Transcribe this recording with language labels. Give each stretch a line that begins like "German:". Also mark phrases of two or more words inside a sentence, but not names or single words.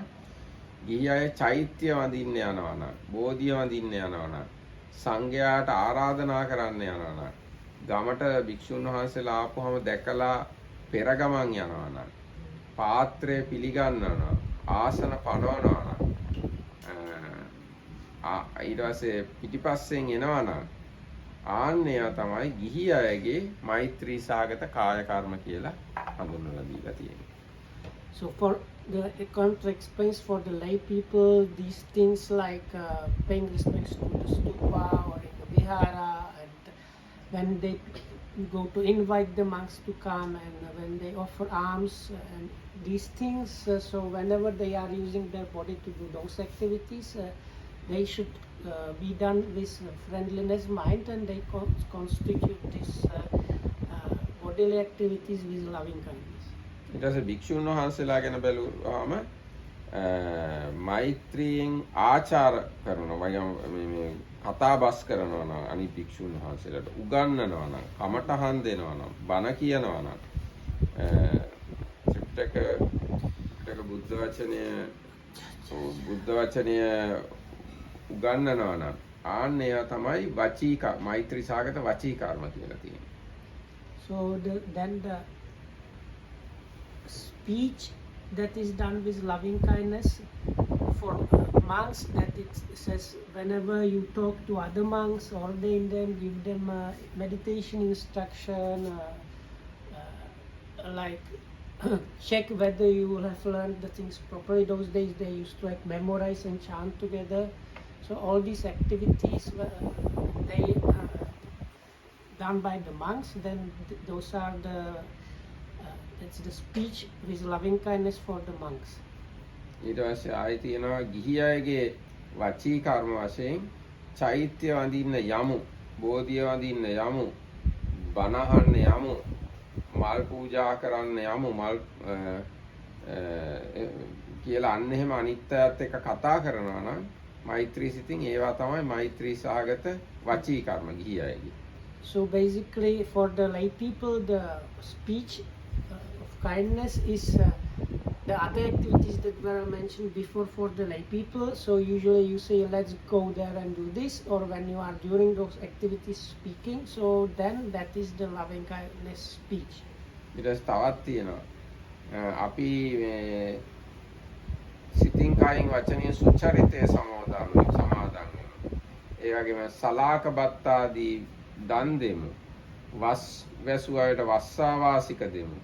Sinhala: ගිහි අය චෛත්‍ය වඳින්න යනවා නම්, බෝධිය වඳින්න යනවා නම්, සංඝයාට ආරාධනා කරන්න යනවා නම්, ගමට භික්ෂුන් වහන්සේලා ආපුවම දැකලා පෙර ගමන් යනවා නම්, පාත්‍රය පිළිගන්නවා, ආසන පනවනවා නම්, ඊට පස්සේ පිටිපස්සෙන් එනවා නම් ආන්නේය තමයි ගිහි අයගේ මෛත්‍රී සාගත කාය කර්ම කියලා හඳුන්වලා දීලා තියෙන්නේ.
English: So for the contra explains for the lay people these things like paying respects to the stupa or in the vihara, and when they go to invite the monks to come, and when they offer alms and these things, so whenever they are using their body to do those activities, they should be done with friendliness mind, and they constitute these bodily activities with loving kindness.
Sinhala: ඊට පස්සේ භික්ෂුන් වහන්සේලා ගැන බැලුවාම මෛත්‍රියෙන් ආචාර කරනවා මේ කතා බස් කරනවා නම් අනිත් භික්ෂුන් වහන්සේලාට උගන්වනවා නම් කමටහන් දෙනවා නම් බණ කියනවා නම් ත්‍රිපිටක බුද්ධ වචනය උගන්වනවා නම් ආන්නේය තමයි වචී මෛත්‍රී සාගත වචී කර්ම කියලා තියෙනවා.
English: So then the speech that is done with loving kindness for monks, that it says whenever you talk to other monks, ordain them, give them meditation instruction, like check whether you have learned the things properly. Those days they used to like memorize and chant together. So all these activities, they are done by the monks. Then those are that's the speech with loving kindness for the monks.
Sinhala: ඊට පස්සේ ආයි තියෙනවා ගිහි අයගේ වචී කර්ම වශයෙන් චෛත්‍ය වඳින්න යමු, බෝධිය වඳින්න යමු, බණ අහන්න යමු, මල් පූජා කරන්න යමු, මල් කියලා අන්න එහෙම අනිත් අයත් එක්ක කතා කරනවා නම් මෛත්‍රී සිතින් ඒවා තමයි මෛත්‍රී සහගත වචී කර්ම ගිහි අයගේ.
English: So basically, for the lay people, the speech of kindness is the other activities that were mentioned before for the lay people. So usually you say, let's go there and do this, or when you are during those activities speaking, so then that is the loving kindness speech.
Sinhala: ඊට පස්සේ තවත් තියෙනවා අපි සිතින් කායින් වචනයෙන් සුචරිතය සමාදන් වෙමු. ඒ වගේම සලාක බත්තාදී දන් දෙමු. වස් වැසු අයට වස්සාවාසික දෙමු.